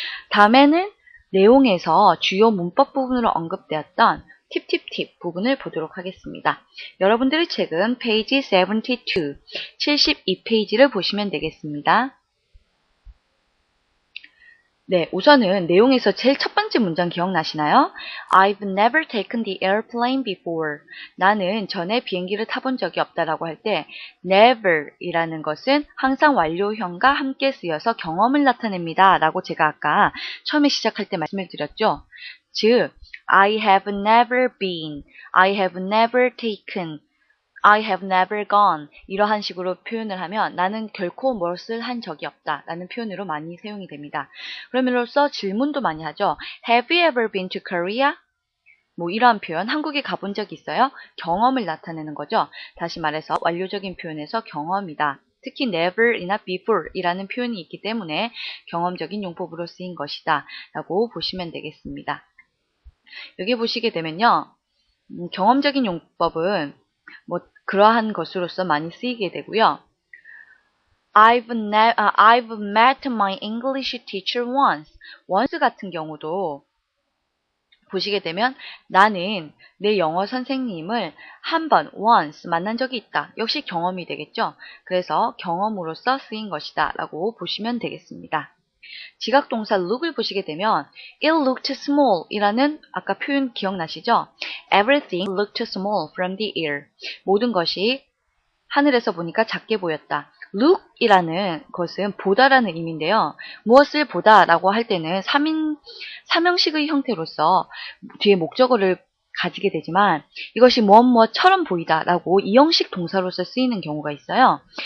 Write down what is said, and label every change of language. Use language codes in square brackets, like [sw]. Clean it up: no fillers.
[ko] 다음에는 내용에서 주요 문법 부분으로 언급되었던 팁 부분을 보도록 하겠습니다. 여러분들의 책은 페이지 72, 72페이지를 보시면 되겠습니다. 네, 우선은 내용에서 제일 첫 번째 문장 기억나시나요? [en] I've never taken the airplane before. [ko] 나는 전에 비행기를 타본 적이 없다라고 할 때 never 이라는 것은 항상 완료형과 함께 쓰여서 경험을 나타냅니다 라고 제가 아까 처음에 시작할 때 말씀을 드렸죠. 즉, [en] I have never been, I have never taken, I have never gone [ko] 이러한 식으로 표현을 하면 나는 결코 무엇을 한 적이 없다 라는 표현으로 많이 사용이 됩니다. 그럼으로써 질문도 많이 하죠. [en] Have you ever been to Korea? [ko] 이러한 표현, 한국에 가본 적이 있어요? 경험을 나타내는 거죠. 다시 말해서 완료적인 표현에서 경험이다. 특히 never이나 before 이라는 표현이 있기 때문에 경험적인 용법으로 쓰인 것이다 라고 보시면 되겠습니다. 여기 보시게 되면요. 경험적인 용법은 그러한 것으로서 많이 쓰이게 되고요. [en] I've met my English teacher once. [ko] once 같은 경우도 보시게 되면 나는 내 영어 선생님을 한 번, once 만난 적이 있다. 역시 경험이 되겠죠. 그래서 경험으로서 쓰인 것이다 라고 보시면 되겠습니다. 지각동사 look을 보시게 되면 [en] it looked small [ko] 이라는 아까 표현 기억나시죠? [en] Everything looked small from the air. [ko] 모든 것이 하늘에서 보니까 작게 보였다. look 이라는 것은 보다라는 의미인데요. 무엇을 보다라고 할 때는 삼형식의 형태로서 뒤에 목적어를 가지게 되지만 이것이 무엇처럼 보이다 라고 이형식 동사로서 쓰이는 경우가 있어요.